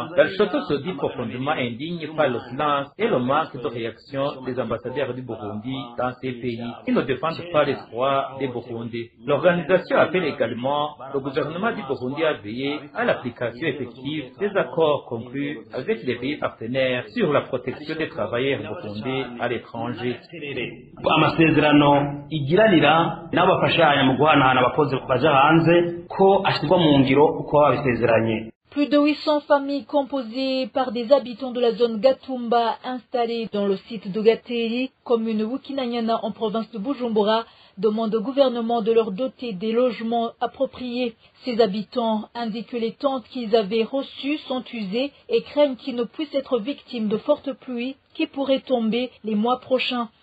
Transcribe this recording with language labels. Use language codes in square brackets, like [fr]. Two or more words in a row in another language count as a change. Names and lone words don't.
[fr] L'Alchoto se dit profondément indigne par le silence et le manque de réaction des ambassadeurs du Burundi dans ces pays qui ne défendent pas les droits des Burundais. L'organisation appelle également le gouvernement du Burundi à veiller à l'application effective des accords conclus avec les pays partenaires sur la protection des travailleurs burundais à l'étranger. [rn] Igiranira n'abafashanya mu guhanahana abakozi baja hanze ko ashirwa mu ngiro uko babisezeranye. [fr] Plus de 800 familles composées par des habitants de la zone Gatumba installés dans le site de Gateri, commune Bukinanyana en province de Bujumbura, demandent au gouvernement de leur doter des logements appropriés. Ces habitants indiquent que les tentes qu'ils avaient reçues sont usées et craignent qu'ils ne puissent être victimes de fortes pluies qui pourraient tomber les mois prochains.